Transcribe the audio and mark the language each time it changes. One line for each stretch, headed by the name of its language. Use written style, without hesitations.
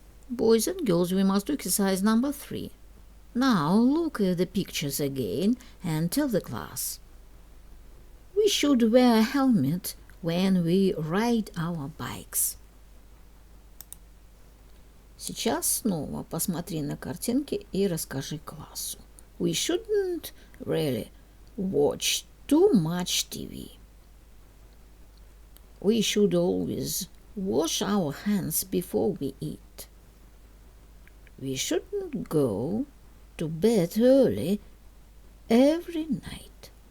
English: Boys and girls, we must do exercise number 3. Now look at the pictures again and tell the class. We should wear a helmet when we ride our bikes.
Russian: Сейчас снова посмотри на картинки и расскажи классу.
English: We shouldn't really watch too much TV. We should always wash our hands before we eat. We shouldn't go to bed early every night.